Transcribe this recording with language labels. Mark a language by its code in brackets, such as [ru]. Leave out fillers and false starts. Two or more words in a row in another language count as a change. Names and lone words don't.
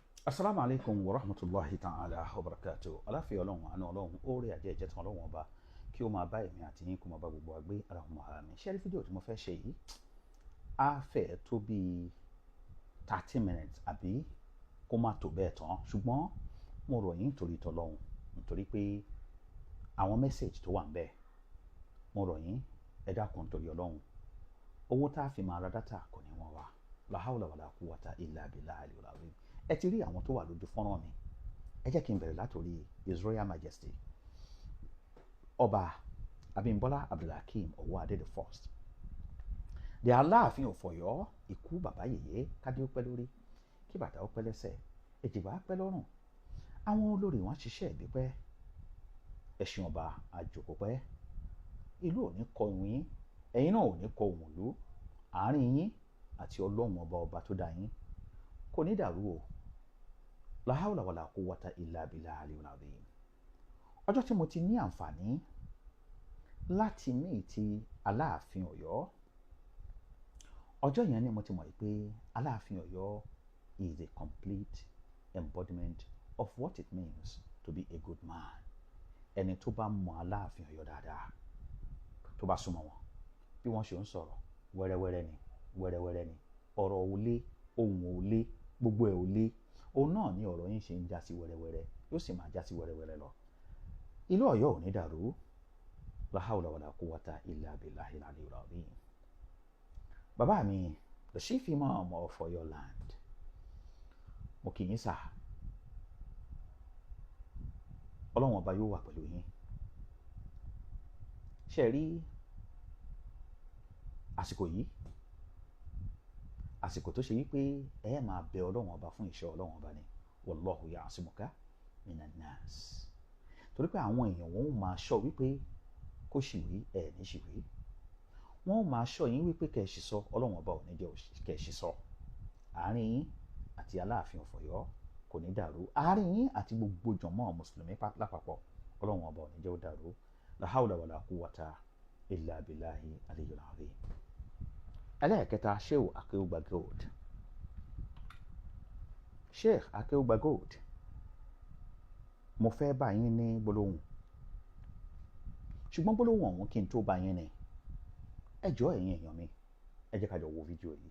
[ar] السلام عليكم ورحمة الله تعالى وبركاته. [yo] Aláfíà Ọlọ́run, àánú Ọlọ́run, oore àjẹ́ ìjẹ́tàn Ọlọ́run ọba kí ó máa bá èmi àti yín kó máa bá gbogbo wa gbé [ar] اللهم آمين. [yo] Ṣé rí fídíò tí mo fẹ́ ṣe yìí á fẹ́ tó bí 30 minutes àbí kó má tó bẹ́ẹ̀ tán, ṣùgbọ́n mo rọ̀ yín nítorí t'Ọlọ́run, nítorí pé àwọn mẹ́sẹ̀jì tó wà ń bẹ̀, mo rọ̀ yín ẹ dákun nítorí Ọlọ́run. Owó tá a fi máa ra dátà kò ní wọ́n wá. [ar] لا حول ولا قوة إلا بالله العلي العظيم. [yo] Ẹ ti rí àwọn tó wà lójú fọ́nrán mi. Ẹ jẹ́ kí n bẹ̀rẹ̀ látòrí [en] His Royal Majesty [yo] Ọba Abímbọ́lá Abdulhakeem Ọwọ́adé [en] the first. [yo] The Aláàfin of Ọ̀yọ́, ikú bàbá yèyé, kádé ó pẹ́ lórí, kí bàtà ó pẹ́ lẹ́sẹ̀, èjìgbà á pẹ́ lọ́rùn. Àwọn olórí wọn ṣiṣẹ́ ìbí pẹ́, ẹṣin ọba àjòkó pẹ́. Ìlú ò ní kọ ìwọ̀n yín, ẹ̀yin náà ò ní kọ òun ìlú. Àárín yín àti Ọlọ́run ọba tó dá yín kò ní dàrú o. [ar] لا حول ولا قوة إلا بالله العلي العظيم. [yo] Ọjọ́ tí mo ti ní àǹfààní láti ní ti Aláàfin Ọ̀yọ́, ọjọ́ yẹn ni mo ti mọ̀ pé Aláàfin Ọ̀yọ́ [en] is a complete embodiment of what it means to be a good man. [yo] Ẹni tó bá mọ Aláàfin Ọ̀yọ́ dáadáa, tó bá súnmọ́ wọn, bí wọ́n ṣe ń sọ̀rọ̀ wẹ́rẹ́wẹ́rẹ́ ni, ọ̀rọ̀ ò lé, ohùn ò lé, gbogbo ẹ̀ ò lé. Òun náà ni ọ̀rọ̀ yín ṣe ń já sí wẹ́rẹ́wẹ́rẹ́, yóò sì máa já sí wẹ́rẹ́wẹ́rẹ́ lọ. Ìlú Ọ̀yọ́ ò ní dàrú. [ar] لا حول ولا قوة إلا بالله العلي العظيم. [yo] Bàbá mi, [en] the chief imam of Ọ̀yọ́ land, [yo] mo kì í sà. Ọlọ́run ọba yóò wà pẹ̀lú yín. Ṣé rí àsìkò yìí, àsìkò tó ṣe wípé ẹ máa bẹ Ọlọ́run ọba fún ìṣọ́ Ọlọ́run ọba ni. [ar] والله يعصمك من الناس. [yo] Torí pé àwọn èèyàn wọn ò máa ṣọ́ wípé kó ṣìwé ẹ̀ ní ṣìwé. Wọ́n ò máa ṣọ́ yín wípé kẹ́ ẹ ṣì sọ, Ọlọ́run ọba ò ní jẹ́ kẹ́ ẹ ṣì sọ. Àárín yín àti Aláàfin of Ọ̀yọ́ kò ní dàrú. Àárín yín àti gbogbo jọ̀mọ́ Mùsùlùmí lápapọ̀, Ọlọ́run ọba ò ní jẹ́ ó dàrú. [ar] لا حول ولا قوة إلا بالله العلي العظيم. [yo] Ẹlẹ́ẹ̀kẹta, Sheikh Akeugba Gold. Sheikh Akeugba Gold, mo fẹ́ bá yín ní gbólóhùn, ṣùgbọ́n gbólóhùn ọ̀hún kí n tó bá yín ní, ẹ jọ̀ọ́ ẹ̀yin èèyàn mi, ẹ jẹ́ ká jọ wo fídíò yìí.